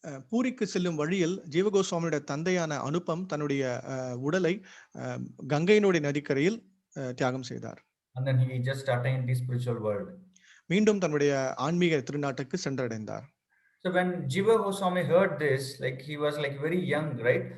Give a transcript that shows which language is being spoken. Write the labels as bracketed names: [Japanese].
[Tamil] பூரிக்கு செல்லும் வழியில் ஜீவ கோஸ்வாமியுடைய தந்தையான அனுபம் தன்னுடைய உடலை கங்கையினுடைய நதிக்கரையில் தியாகம் செய்தார். [English] And then he just attained the spiritual world. [Tamil] மீண்டும் தன்னுடைய ஆன்மீக திருநாட்டுக்கு சென்றடைந்தார். [English] So when Jiva Goswami heard this, he was very young, right?